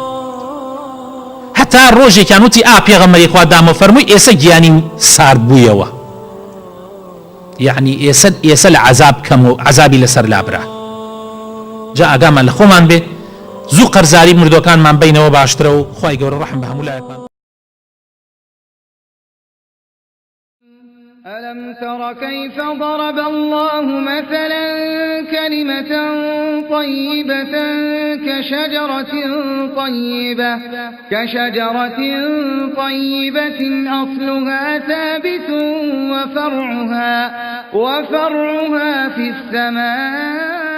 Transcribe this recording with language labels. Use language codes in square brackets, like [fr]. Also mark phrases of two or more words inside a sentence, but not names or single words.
[ckb] هەتا ڕۆژێکیان وتی پێغەمبەری خوا دامە، فەرمووی ئێستا گیانی سارد بوویەوە، یعنی ئێستا لە عەزاب کەم و عەزابی لەسەر لابرا. جا ئاگامان لە خۆمان بێ زوو قەرزاری مردوەکانمان بینەوە باشترە و خوای گەورە ڕەحم بە هەموو لایەکمان. [ar] ألم تر كيف ضرب الله مثلا كلمة طيبة كشجرة طيبة أصلها ثابت وفرعها في السماء